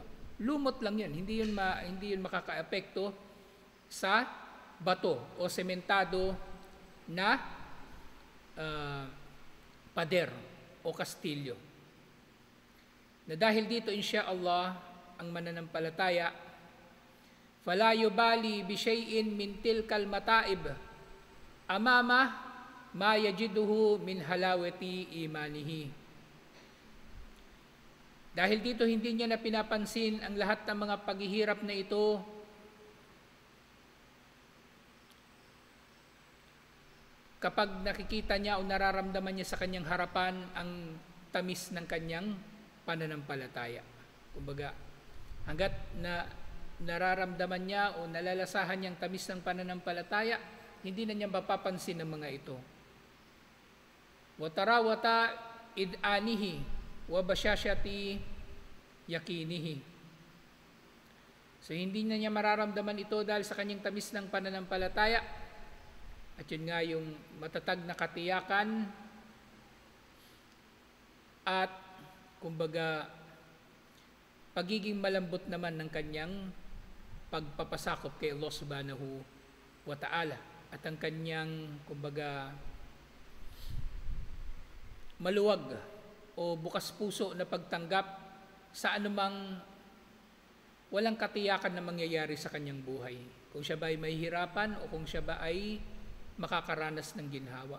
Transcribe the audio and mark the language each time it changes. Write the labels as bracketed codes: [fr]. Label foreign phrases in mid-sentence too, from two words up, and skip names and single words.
[tl] Lumot lang yan, hindi yun makakaapekto sa bato o sementado na pader o kastilyo. Na dahil dito insyaallah ang mananampalataya, [ar] فلا يبالي بشيء من تلك المتاعب أمام ما يجده من حلاوة إيمانه. [tl] Dahil dito hindi niya na pinapansin ang lahat ng mga paghihirap na ito, kapag nakikita niya o nararamdaman niya sa kanyang harapan ang tamis ng kanyang pananampalataya. Kumbaga, hanggat na nararamdaman niya o nalalasahan niyang tamis ng pananampalataya, hindi na niya mapapansin ang mga ito. [ar] وطراوة إذعانه وبشاشة يقينه. [tl] So hindi na niya mararamdaman ito dahil sa kanyang tamis ng pananampalataya. At yun nga yung matatag na katiyakan at kumbaga pagiging malambot naman ng kanyang pagpapasakop kay Allah [ar] سبحانه وتعالى, [tl] at ang kanyang kumbaga maluwag o bukas puso na pagtanggap sa anumang walang katiyakan na mangyayari sa kanyang buhay. Kung siya ba ay mahihirapan o kung siya ba ay makakaranas ng ginhawa.